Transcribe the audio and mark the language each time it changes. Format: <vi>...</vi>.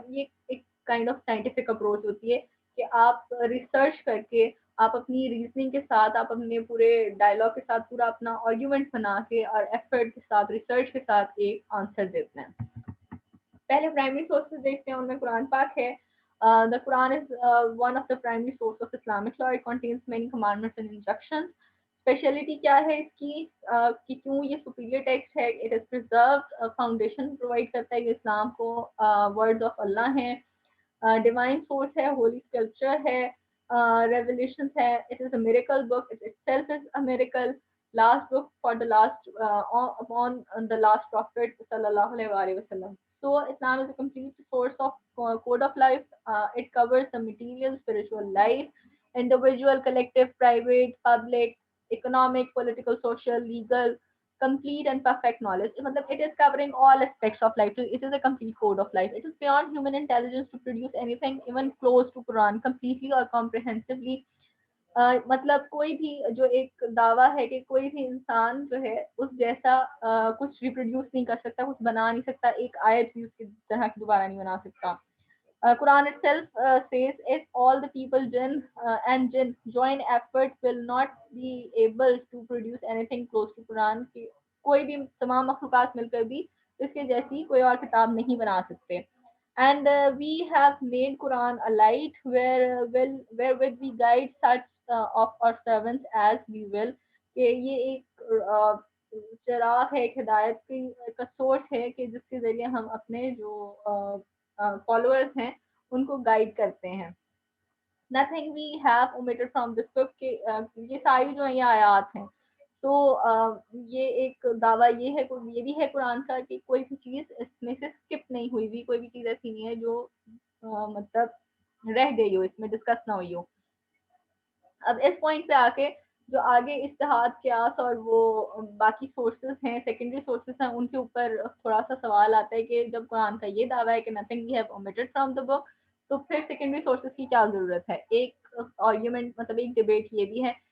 <ur>یہ ایک kind of scientific approach ہوتی ہے کہ آپ ریسرچ کر کے، آپ اپنی ریزننگ کے ساتھ، آپ اپنے پورے ڈائلاگ کے ساتھ پورا اپنا آرگیومنٹ بنا کے اور ایفرٹ کے ساتھ، ریسرچ کے ساتھ ایک آنسر دیتے ہیں. پہلے پرائمری سورسز دیکھتے ہیں، ان میں قرآن پاک ہے.</ur> <en>The Quran is one of the primary sources of Islamic law. It contains many commandments and instructions.</en> <ur>Speciality کیا ہے اس کی کہ کیوں یہ سپیریئر ٹیکسٹ ہے؟</ur> <en>it is preserved,</en> <ur>foundation provide کرتا ہے کہ اسلام کو ورڈز آف اللہ ہیں، ڈیوائن سورس ہے، ہولی اسکرپچر ہے، ریولیشنز ہے.</ur> <en>It is a miracle book, it itself is a miracle. Last book for the last upon the last prophet sallallahu alaihi wasallam. So Islam is a complete source of code of life. It covers the material, spiritual life, individual, collective, private, public, economic, political, social, legal, complete and perfect knowledge. Matlab, it is covering all aspects of life. So it is a complete code of life. It is beyond human intelligence to produce anything even close to Quran completely or comprehensively.</en> <ur>مطلب کوئی بھی جو ایک دعویٰ ہے کہ کوئی بھی انسان جو ہے اس جیسا کچھ ریپروڈیوس نہیں کر سکتا، کچھ بنا نہیں سکتا، ایک آیت بھی اس کی طرح کی دوبارہ نہیں بنا سکتا.</ur> <en>Quran itself says if all the people jinn and jinn join effort will not be able to produce anything close to Quran.</en> <ur>کہ کوئی بھی تمام مخلوقات مل کر بھی اس کے جیسی کوئی اور کتاب نہیں بنا سکتے.</ur> <en>And we have made Quran a light wherewith we guide such of our servants as we will.</en> <ur>کہ یہ ایک چراغ ہے، ایک ہدایت کا سورس ہے کہ جس کے ذریعے ہم اپنے جو فالوورز ہیں ان کو گائیڈ کرتے ہیں.</ur> <en>Nothing we have omitted from this book.</en> <ur>کہ یہ ساری جو یہ آیات ہیں تو یہ ایک دعویٰ یہ ہے، یہ بھی ہے قرآن کا کہ کوئی بھی چیز اس میں سے اسکپ نہیں ہوئی ہوئی، کوئی بھی چیز ایسی نہیں ہے جو مطلب رہ گئی ہو، اس میں ڈسکس نہ ہوئی ہو. اب اس پوائنٹ پہ آ کے جو آگے اتحاد، قیاس اور وہ باقی سورسز ہیں، سیکنڈری سورسز ہیں، ان کے اوپر تھوڑا سا سوال آتا ہے کہ جب قرآن کا یہ دعویٰ ہے کہ</ur> <en>nothing we have omitted from the book،</en> <ur>تو پھر سیکنڈری سورسز کی کیا ضرورت ہے؟ ایک آرگیومنٹ، مطلب ایک ڈبیٹ یہ بھی ہے.</ur>